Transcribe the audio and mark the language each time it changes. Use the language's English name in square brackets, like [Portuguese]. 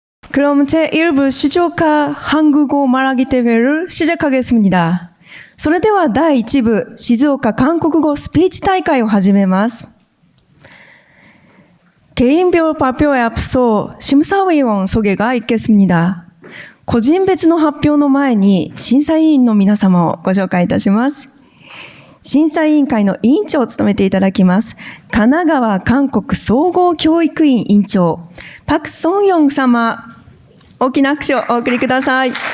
[Korean] 그럼 제1부 시조카 한국어 말하기 대회를 시작하겠습니다. [Japanese] それでは第1部静岡韓国語スピーチ大会を始めます。 [Korean] 개인별 발표에 앞서 심사위원 소개가 있겠습니다. [Japanese] 個人別の発表の前に審査委員の皆様をご紹介いたします。審査委員会の委員長を務めていただきます。神奈川韓国総合教育院委員長、パク・ソンヨン様、大きな拍手をお送りください。